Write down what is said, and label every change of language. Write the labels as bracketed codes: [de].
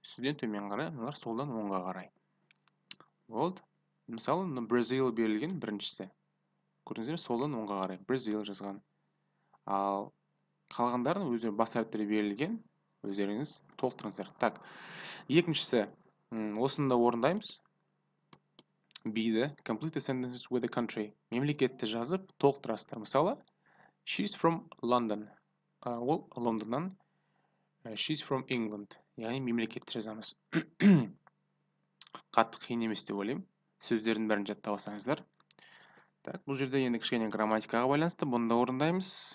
[kk] Үстіден төмен қарай, мыналар солдан оңға қарай. Болды. Мысалы, Бразил берілген біріншісі. Көрдіңіздер, солдан оңға қарай. Бразил жазған. Ал қалғандарын өздері бас әріптері берілген, өздеріңіз толықтырыңыздар. Так, екіншісі, осында орындаймыз. [en] B-ді, complete the sentences with the country. [kk] Мемлекетті жазып, толықтырасыздар. Мысалы, [en] she's from London. [kk] Ол Лондоннан. [en] She's from England. [kk] Яғни мемлекетті жазамыз. Қатты қиын емес деп ойлаймын. Сөздердің бәрін жаттап алсаңыздар. Так, бұл жерде енді кішкене грамматикаға байланысты, бұны да орындаймыз.